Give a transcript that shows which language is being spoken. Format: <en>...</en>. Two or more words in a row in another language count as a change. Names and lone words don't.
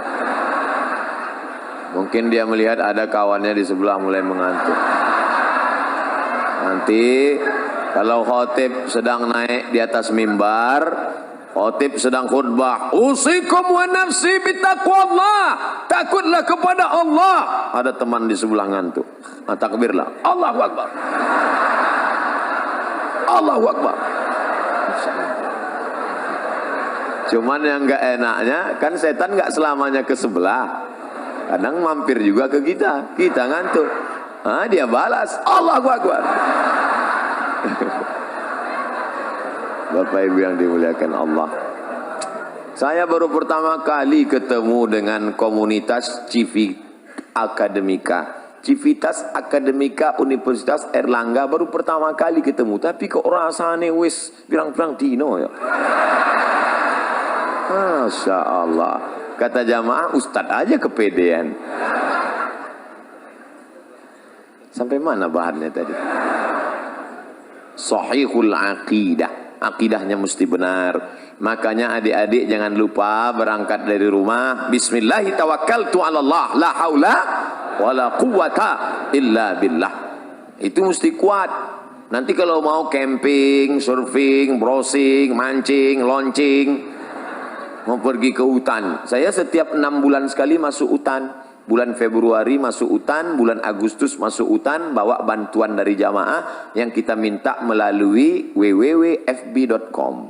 <id>Mungkin dia melihat ada kawannya di sebelah mulai mengantuk. Nanti kalau khotib sedang naik di atas mimbar, khotib sedang khutbah,</id> <ar>أوصيكم ونفسي بتقوى الله,</ar> <id>takutlah kepada Allah. Ada teman di sebelah ngantuk. Nah,</id> <ar>takbirlah. الله أكبر. الله أكبر.</ar> <id>Cuman yang enggak enaknya kan setan enggak selamanya ke sebelah. Kadang mampir juga ke kita. Kita ngantuk. Dia balas.</id> <ar>الله أكبر.</ar> <id>Bapak Ibu yang dimuliakan Allah. Saya baru pertama kali ketemu dengan komunitas Civitas Akademika Universitas Erlangga, baru pertama kali ketemu.</id> <jv>Tapi kok rasane wis pirang-pirang dino ya.</jv> <ar>ما شاء الله.</ar> <id>Kata jamaah, Ustadz aja kepedean. Sampai mana bahannya tadi?</id> <ar>صحيح العقيدة.</ar> <id>Akidahnya mesti benar. Makanya adik-adik jangan lupa berangkat dari rumah,</id> <ar>بسم الله توكلت على الله، لا حول ولا قوة إلا بالله.</ar> <id>Itu mesti kuat. Nanti kalau mau</id> <en>camping, surfing, browsing,</en> <id>mancing, launching, mau pergi ke hutan. Saya setiap 6 bulan sekali masuk hutan. Bulan Februari masuk hutan, bulan Agustus masuk hutan, bawa bantuan dari jamaah yang kita minta melalui www.fb.com.</id>